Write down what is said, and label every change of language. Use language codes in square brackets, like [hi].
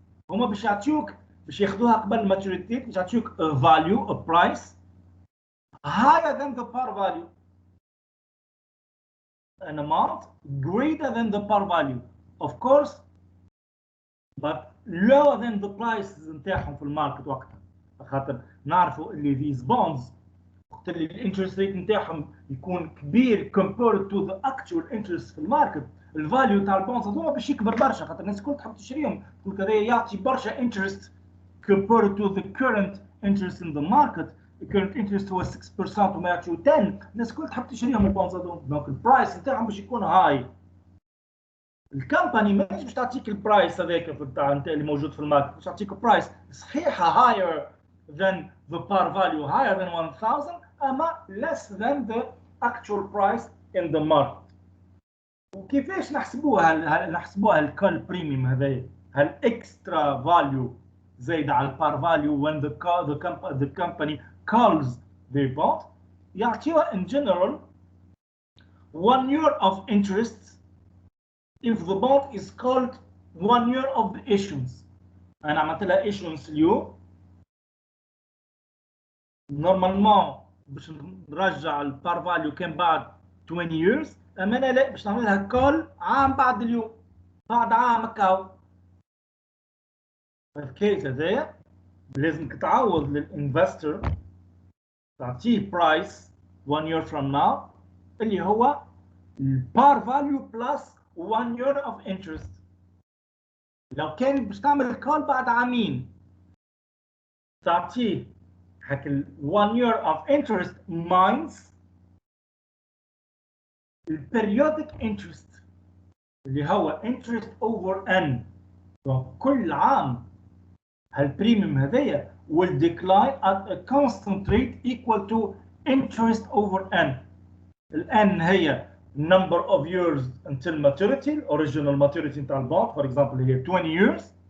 [ar] هما باش يعطيوك باش ياخذوها قبل الماتوريتي باش يعطيوك [en] a value, a price higher than the par value, an amount greater than the par value, of course, but lower than the prices [ar] نتاعهم في الماركت وقتها. خاطر نعرفوا اللي [en] these bonds [ar] وقت اللي الانترست ريت نتاعهم يكون كبير [en] compared to the actual interest [ar] في الماركت، الفاليو تاع البونز هذوما باش يكبر برشا، خاطر الناس الكل تحب تشريهم، تقول هذا يعطي برشا [en] interest compared to the current interest in the market. [ar] current interest هو 6% وما يعطيو 10، الناس الكل تحب تشريهم البونز هذوما، دونك البرايس نتاعهم باش يكون هاي. الكمباني ماهيش باش تعطيك البرايس هذاك نتاع اللي موجود في الماركت، باش تعطيك برايس صحيحه [en] higher than the par value, higher than 1000 [ar] اما [en] less than the actual price in the market. [ar] وكيفاش نحسبوها الكول بريميوم هذايا، هالاكسترا فاليو زايد على البار فاليو [en] when the company calls their bond، [ar] يعطيوها [en] in general 1 year of interest if the bond is called 1 year of the issuance. [ar] انا عملت لها issuance اليوم نورمالمون باش نرجع البار فاليو كان بعد 20 years، اما انا لا باش نعملها كول عام بعد اليوم، بعد عام هكاو. في الكيس هذايا لازمك تعوض للانفستور تعطيه برايس [en] 1 year from now [ar] اللي هو البار فاليو بلس [en] 1 year of interest. [ar] لو كان باش تعمل كول بعد عامين تعطيه هاك [en] 1 year of interest minus [ar] البريودك interest اللي هو [en] interest over n. [ar] كل عام هالبريميوم هذايا [en] will decline at a constant rate equal to interest over n. N هي number of years until maturity, original maturity نتاع البond, for example هي 20 years.